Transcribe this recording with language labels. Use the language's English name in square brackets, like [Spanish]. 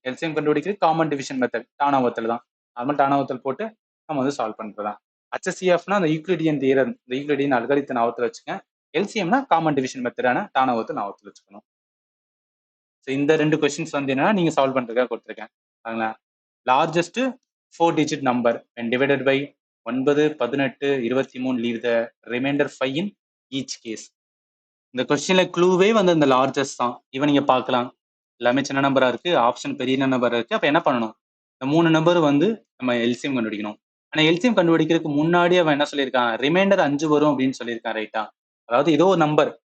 [Tamil] LCM கண்டுபிடிக்கிறது common division method. டானாவத்தல் தான். Normal டானாவத்தல் போட்டு நம்ம வந்து சால்வ் பண்றதுதான். HCFனா அந்த யூக்ளிடியன் தியரம், இந்த யூக்ளிடியன் அல்காரிதம் ஞாபகத்துல வச்சுங்க. எல்சிஎம்னா காமன் டிவிஷன் மெத்தடான டானாவத்தல் ஞாபகத்துல வச்சுக்கணும். ஸோ இந்த 2 கொஸ்டின்ஸ் வந்து என்னன்னா நீங்க சால்வ் பண்றதுக்காக கொடுத்துருக்கேன். சரிங்களா? [English] Largest 4 digit number when divided by 9, 18, 23 leave the remainder 5 in each case. [Tamil] இந்த கொஸ்டின்ல க்ளூவே வந்து இந்த லார்ஜஸ்ட் தான். இவன் நீங்க பார்க்கலாம். எல்லாமே சின்ன நம்பரா இருக்கு. ஆப்ஷன் பெரிய நம்பரா இருக்கு. அப்ப என்ன பண்ணணும்? இந்த 3 நம்பர் வந்து நம்ம எல்சிஎம் கண்டுபிடிக்கணும். ஆனா எல்சிஎம் கண்டுபிடிக்கிறதுக்கு முன்னாடி அவன் என்ன சொல்லியிருக்கான்? ரிமைண்டர் 5 வரும் அப்படின்னு சொல்லியிருக்கான் ரைட்டா? அதாவது ஏதோ ஒரு நம்பர்.